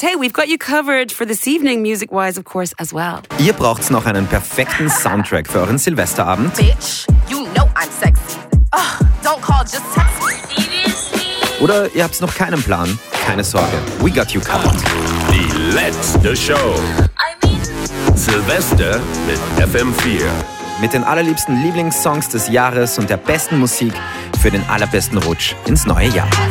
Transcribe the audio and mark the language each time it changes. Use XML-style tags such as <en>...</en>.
<en>Hey, we've got you covered for this evening, music-wise, of course, as well.</en> <de>Ihr braucht's noch einen perfekten Soundtrack für euren Silvesterabend.</de> <en>Bitch, you know I'm sexy. Ugh, don't call, just text me.</en> <de>Oder ihr habt's noch keinen Plan? Keine Sorge,</de> <en>we got you covered.</en> <de>Die letzte Show.</de> <en>I mean,</en> <de>Silvester mit FM4. Mit den allerliebsten Lieblingssongs des Jahres und der besten Musik für den allerbesten Rutsch ins neue Jahr.</de>